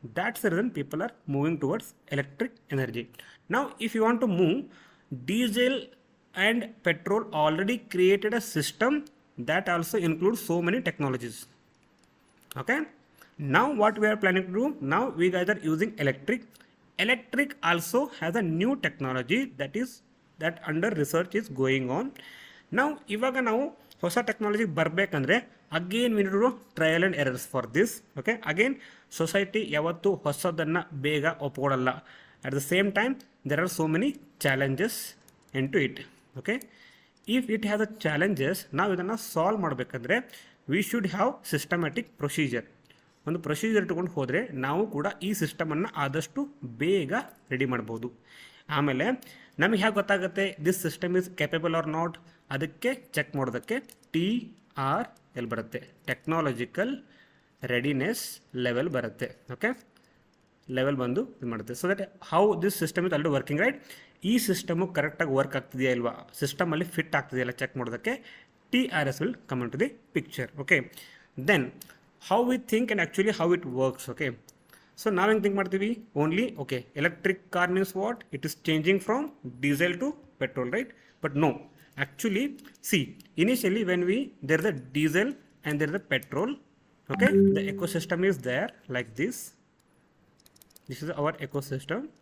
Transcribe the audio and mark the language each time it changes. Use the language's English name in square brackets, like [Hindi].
[English] That's the reason people are moving towards electric energy. Now if you want to move, diesel and petrol already created a system that also includes so many technologies. Okay, now what we are planning to do, now we guys are using electric also has a new technology that under research is going on. Now [Kannada] ಇವಾಗ ನಾವು ಹೊಸ technology ಬರಬೇಕಂದ್ರೆ [English] Again we need to trial and errors for this. [Kannada] Okay, again society ಯಾವತ್ತೂ ಹೊಸದನ್ನು ಬೇಗ ಒಪ್ಕೊಳ್ಳಲ್ಲ. [English] At the same time there are so many challenges in to it. Okay, if it has a challenges, [Kannada] ನಾವು ಇದನ್ನು solve ಮಾಡಬೇಕಂದ್ರೆ [English] We should have systematic procedure. [Kannada] ಒಂದು procedure ಇಟ್ಕೊಂಡು ಹೋದರೆ ನಾವು ಕೂಡ ಈ ಸಿಸ್ಟಮನ್ನು ಆದಷ್ಟು ಬೇಗ ರೆಡಿ ಮಾಡ್ಬೋದು. ಆಮೇಲೆ ನಮಗೆ ಹೇಗೆ ಗೊತ್ತಾಗುತ್ತೆ [English] this system is capable or not, [Kannada] ಅದಕ್ಕೆ ಚೆಕ್ ಮಾಡೋದಕ್ಕೆ TRL ಬರುತ್ತೆ, ಟೆಕ್ನಾಲಜಿಕಲ್ ರೆಡಿನೆಸ್ ಲೆವೆಲ್ ಬರುತ್ತೆ. ಓಕೆ, ಲೆವೆಲ್ ಬಂದು ಇದು ಮಾಡುತ್ತೆ. [English] so that how this system is already working right, [Kannada] ಈ ಸಿಸ್ಟಮು ಕರೆಕ್ಟಾಗಿ ವರ್ಕ್ ಆಗ್ತಿದೆಯಾ ಇಲ್ವಾ, ಸಿಸ್ಟಮಲ್ಲಿ ಫಿಟ್ ಆಗ್ತಿದೆಯಲ್ಲ ಚೆಕ್ ಮಾಡೋದಕ್ಕೆ [English] TRS will come in to the picture. Okay, then how we think and actually how it works. Okay, so now we think ಮಾಡ್ತೀವಿ only, okay, electric car means what, it is changing from diesel to petrol, right? But no, actually see, initially when there is a diesel and there is a petrol, okay, the ecosystem is there like this is our ecosystem.